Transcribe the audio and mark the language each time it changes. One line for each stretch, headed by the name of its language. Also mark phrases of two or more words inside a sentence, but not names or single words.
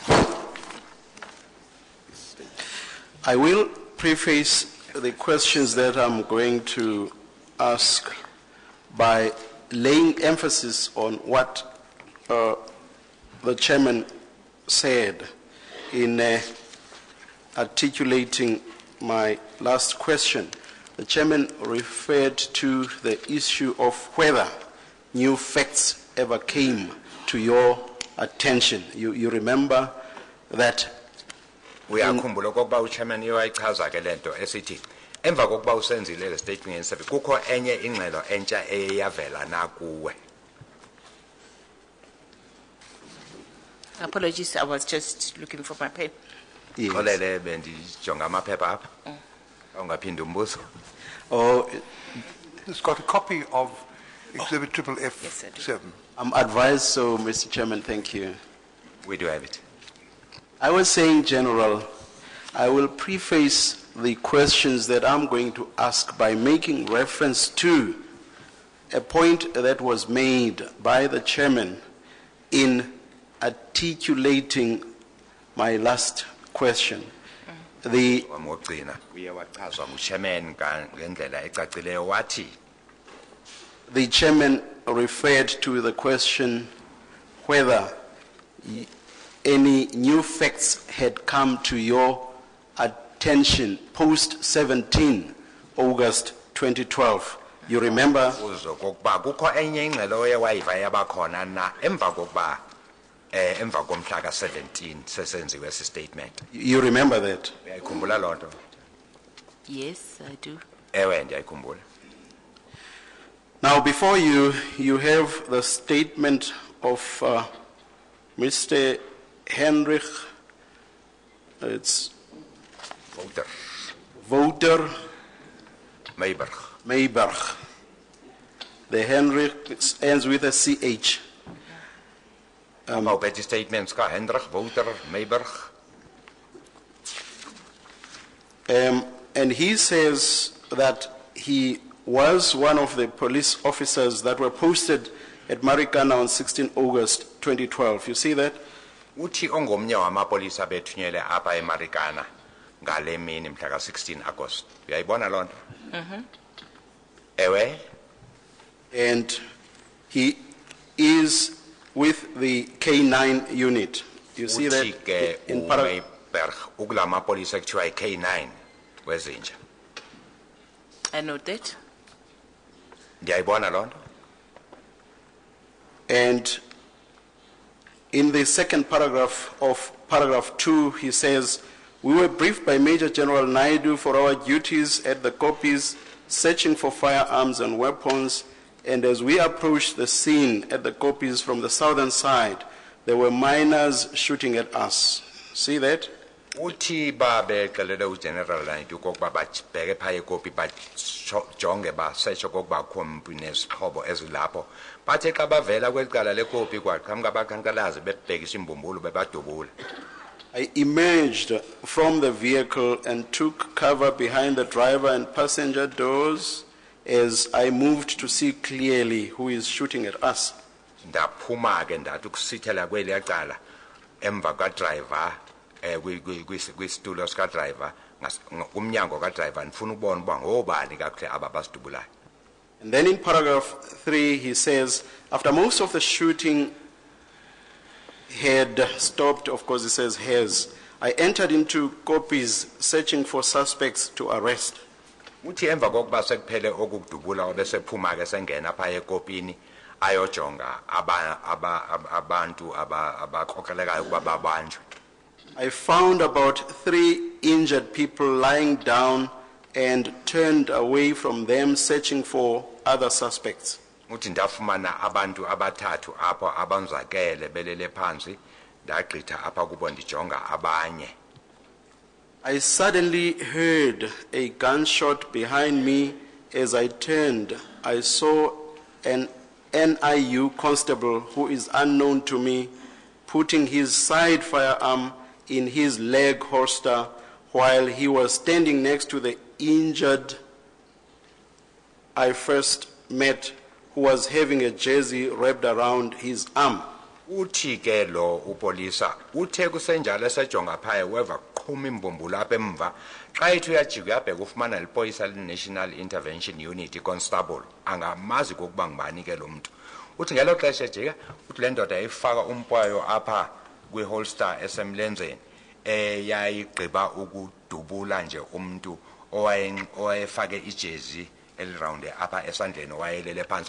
English: I will preface the questions that I'm going to ask by laying emphasis on what the chairman said in articulating my last question. The chairman referred to the issue of whether new facts ever came to your attention. You remember that?
Xhosa: Uyakhumbula okokuba uchairman uyayichaza ke lento esithi emva kokuba usenzile le statement ngesebi kukho enye ingxelo entsha eyavela nakuwe.
English: Apologies, I was just looking for my pen. Yes.
Xhosa: Xolele bendijonga amaphepha apha. Awungaphinda umbuzo.
English: Oh, It's got a copy of Exhibit triple Yes, I do. F7. I'm advised so, Mr. Chairman, thank you. We do have it. I was saying, General, I will preface the questions that I'm going to ask by making reference to a point that was made by the chairman in articulating my last question. The
Xhosa: Wamogcina uye wachazwa nguchairman ngendlela ecacileyo wathi
English: The chairman referred to the question whether any new facts had come to your attention post 17 August 2012. You remember?
Xhosa: uzo kokuba kukho enye ingxelo oye wayiva yabakhona na emva kokuba emva komhla ka-17 sesenziwe esi statement.
English: You remember that?
Xhosa: Uyayikhumbula loo nto?
English: Yes, I do.
Xhosa: Ewe, ndiyayikhumbula.
English: Now, before you, you have the statement of Mr. Henrich, it's Wouter Meiberg. The Henrich ends with a CH. About the statements ka Hendrik Wouter Meiberg. And he says that he was one of the police officers that were posted at Marikana on 16 August 2012. You see that?
Xhosa: Uthi ongomnye wamapolisa bethunyele apha eMarikana ngale mini mhla ka-16 August. Uyayibona loo nto? Ewe.
English: And he is with the K9 unit. You see that
Xhosa: Uthi ke
English: in paragraph.
Xhosa: uMeiberg ukula mapolisa ekuthiwa yi-K9 wezinja.
English: I know that.
Xhosa: Ndiyayibona loo nto?
English: And in the second paragraph of paragraph 2, he says, we were briefed by Major General Naidu for our duties at the Kopis, searching for firearms and weapons, and as we approached the scene at the Kopis from the southern side, there were miners shooting at us. See that?
Xhosa: Uthi babexelele uGeneral Naidu kokuba babheke phaa eKopi bajonge basetshe kokuba kukho mphi nezixhobo ezilapho. Bathe xa bavela kweli cala leKopi kwaqhamuka abaqhankqalazi bebhekisa imbumbulu bebadubula.
English: I emerged from the vehicle and took cover behind the driver and passenger doors as I moved to see clearly who is shooting at us.
Xhosa: Ndaphuma ke ndathi ukusithela kweli cala emva kadriver kwisitulo sikadriver umnyango kadriver ndifuna ukubona uba ngobani kakuhle aba basidubulayo.
English: And then in paragraph 3 he says, after most of the shooting had stopped, of course he says has, I entered into Kopis searching for suspects to arrest.
Xhosa: Uthi emva kokuba sekuphele okukudubula obesephuma ke sengena phaa eKopini ayojonga abantu abakrokrelekayo ukuba babanjwe.
English: I found about 3 injured people lying down and turned away from them searching for other suspects.
Xhosa: Uthi ndafumana abantu abathathu apho abanzakele belele phansi ndagqitha apha kubo ndijonga abanye.
English: I suddenly heard a gunshot behind me. As I turned, I saw an NIU constable who is unknown to me putting his side firearm in his leg holster while he was standing next to the injured I first met, who was having a jersey wrapped around his arm.
Xhosa: Uthi ke lo upolisa uthe kusenjalo esejonga phaya weva qhuma imbumbulu apha emva xa ethi uyajika uyabheka ufumana lipolisa le-National Intervention Unit constable angamazi kokuba ngubani ke lo mntu. Uthi ngelo xesha ejika uthi le ndoda yayifaka umpwayo apha kwiholster esemlenzeni yayigqiba ukudubula nje umntu owayefake ijezi eliround apha esandleni wayelele phansi.